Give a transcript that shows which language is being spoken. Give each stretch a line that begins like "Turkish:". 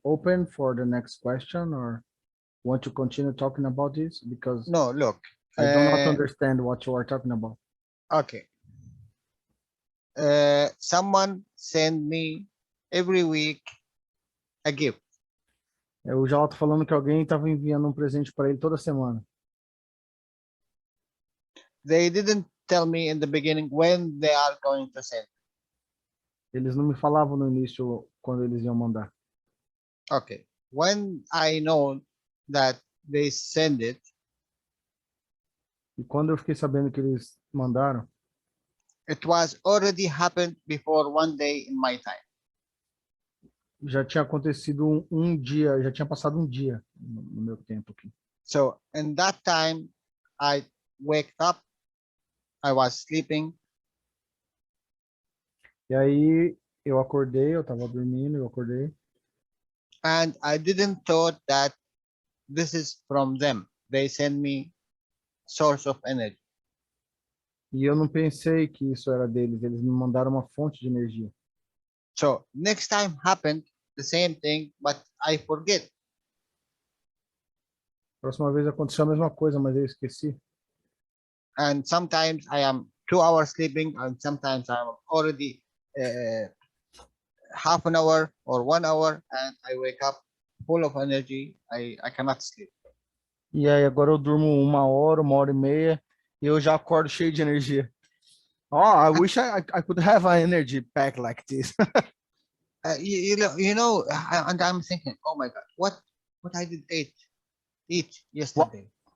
English: Open for the next question, or want to continue talking about this? Because No, look. I do not understand what you are talking about. Okay. Someone send me every week a gift.
Portuguese: O Jalal tá falando que alguém estava enviando um presente para ele toda semana.
English: They didn't tell me in the beginning when they are going to send.
Portuguese: Eles não me falavam no início quando eles iam mandar.
English: Okay. When I know that they send it,
Portuguese: E quando eu fiquei sabendo que eles mandaram,
English: it was already happened before one day in my time.
Portuguese: já tinha acontecido um dia, já tinha passado um dia no meu tempo aqui.
English: So in that time, I wake up, I was sleeping,
Portuguese: E aí eu acordei, eu estava dormindo, eu acordei.
English: and I didn't thought that this is from them. They send me source of energy.
Portuguese: E eu não pensei que isso era deles, eles me mandaram uma fonte de energia.
English: So next time happened the same thing, but I forget.
Portuguese: Próxima vez aconteceu a mesma coisa, mas eu esqueci.
English: And sometimes I am 2 hours sleeping, and sometimes I'm already half an hour or 1 hour, and I wake up full of energy. I cannot sleep.
Portuguese: E aí agora eu durmo 1 hora, 1 hora e meia, e eu já acordo cheio de energia.
English: Oh, I wish I could have an energy pack like this. You know, and I'm thinking, oh my God, what I did eat yesterday?